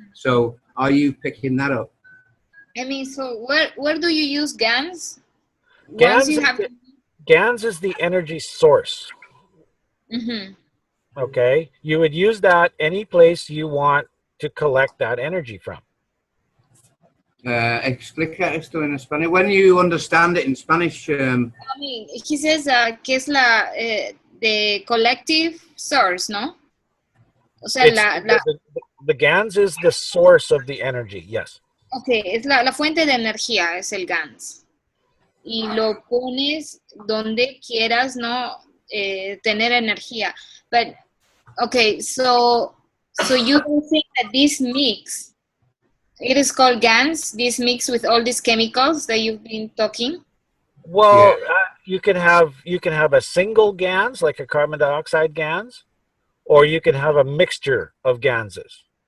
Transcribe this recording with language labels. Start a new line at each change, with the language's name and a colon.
English: So are you picking that up? I mean, so where do you use GANs? GANs is the energy source. Mm-hmm. Okay, you would use that any place you want to collect that energy from.
Spanish: Explica esto en español.
English: When you understand it in Spanish. I mean, he says
Spanish: que es
English: the collective source,
Spanish: ¿no? O sea,
English: the GANS is the source of the energy, yes.
Spanish: Okay, es la fuente de energía, es el GANS. Y lo pones donde quieras, ¿no? Tener energía.
English: But, okay, so you don't think that this mix, it is called GANS, this mix with all these chemicals that you've been talking? Well, you can have a single GANS, like a carbon dioxide GANS, or you can have a mixture of GANSes.